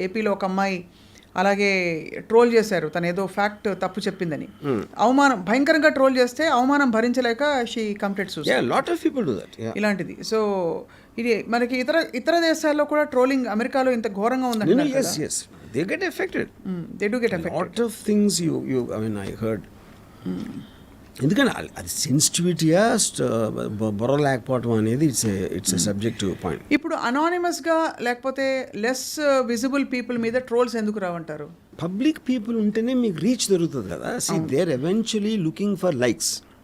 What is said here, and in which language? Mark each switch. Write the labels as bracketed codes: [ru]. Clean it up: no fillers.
[te] ఏపీలో ఒక అమ్మాయి అలాగే ట్రోల్ చేశారు, తను ఏదో ఫ్యాక్ట్ తప్పు చెప్పిందని. అవమానం భయంకరంగా ట్రోల్ చేస్తే అవమానం భరించలేక [en] She committed suicide. Lot of people do that. [te] ఇలాంటిది. సో ఇది మనకి ఇతర దేశాల్లో కూడా ట్రోలింగ్ అమెరికాలో ఇంత ఘోరంగా ఉందండి. [en] They get affected. They do get affected. Lot of things you I mean I heard. [te] ఎందుకంటే అది సెన్సిటివిటీయా బుర్ర లేకపోవడం అనేది [en] It's subjective point. [te] ఇప్పుడు అనానిమస్గా లేకపోతే లెస్ విజిబుల్ పీపుల్ మీద ట్రోల్స్ ఎందుకు రావంటారు? పబ్లిక్ పీపుల్ ఉంటేనే మీకు రీచ్ దొరుకుతుంది కదా. [en] See there eventually looking for likes.